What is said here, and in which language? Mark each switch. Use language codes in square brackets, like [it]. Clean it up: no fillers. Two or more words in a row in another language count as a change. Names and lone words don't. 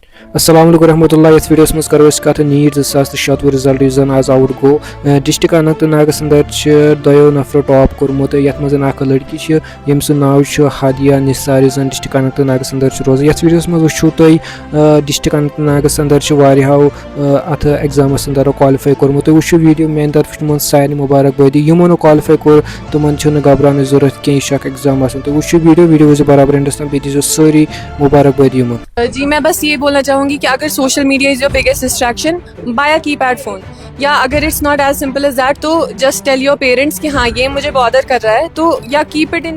[ar] अस्सलाम वालेकुम रहमतुल्लाह। [ks] इस वीडियोस मज करो कत नीट 2026 रिजल्ट जन आज आउट गो डिस्ट्रिक्ट अनंत नागस अंदर दो नफर टॉप कोर्मुत यथ मज लड़की यम नाव हादिया निसार जन डिस्ट्रिक्ट अनंत नागस अंदर रोजान। यथ वीडियोस मज वो तुम डिस्ट्रिक्ट अनंत नागस अंदर अत एग्जामस अंदर क्वालिफाई कोर्मुत वो वीडियो मेन तरफ तुम सारे मुबारकबादी यमो क्वालिफाई कोर तुम घबरान जरूरत कह यह एग्जाम तो वो वीडियो बराबर एंडस तक दीजिए सारी मुबारकबादी यमो। [hi] जी मैं बस ये बोलना चाहूँगी कि अगर [en] social media is your biggest distraction, buy a keypad phone, [hi] या अगर [en] it's not as simple as that [hi] तो [en] just tell your parents [hi] कि हाँ ये मुझे बॉदर कर रहा है, तो या [en] keep it in.